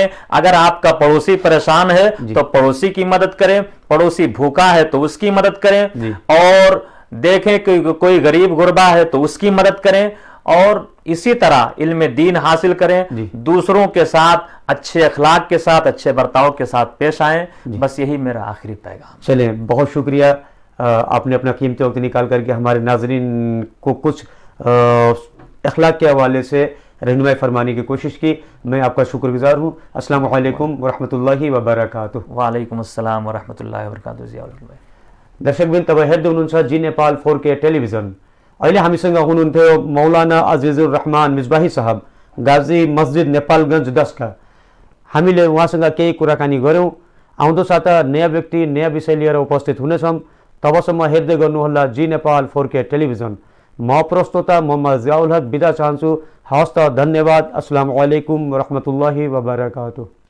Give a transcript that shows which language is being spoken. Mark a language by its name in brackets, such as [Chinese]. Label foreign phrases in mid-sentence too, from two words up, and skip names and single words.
[Urdu] اگر آپ کا پڑوسی پریشان ہے تو پڑوسی کی مدد کریں, پڑوسی بھوکا ہے تو اس کی مدد کریں, اور دیکھیں کہ کوئی غریب غربا ہے تو اس کی مدد کریں, اور اسی طرح علم دین حاصل کریں, دوسروں کے ساتھ اچھے اخلاق کے ساتھ اچھے برتاؤ کے ساتھ پیش آئیں. بس یہی میرا آخری پیغام. چلیں, بہت شکریہ آپ نے اپنا قیمتی وقت نکال کر کے ہمارے ناظرین کو کچھ اخلاق کے حوالے سے رہنمائی فرمانے کی کوشش کی. میں آپ کا شکرگزار ہوں. [Arabic] السلام عليكم ورحمة الله وبركاته. وعليكم السلام ورحمة الله وبركاته. [Nepali] जियाउल भाइ। दर्शकबिन तपाईँ हेर्दै हुनुहुन्छ जी नेपाल 4K टेलिभिजन। अहिले हामीसँग हुनुहुन्थ्यो मौलाना अजिजुर रहमान मिजबाही साहब, गाजी मस्जिद नेपालगञ्ज 10 का। हामीले उहाँसँग केही कुराकानी गऱ्यौँ। आउँदो साता नयाँ व्यक्ति नयाँ विषय लिएर उपस्थित हुनेछौँ। तबसम्म हेर्दै गर्नुहोला जी नेपाल 4K टेलिभिजन। म प्रस्तोता मोहम्मद जियाउल हक बिदा चाहन्छु। हवस् त, धन्यवाद। [Arabic] السلام عليكم ورحمة الله وبركاته.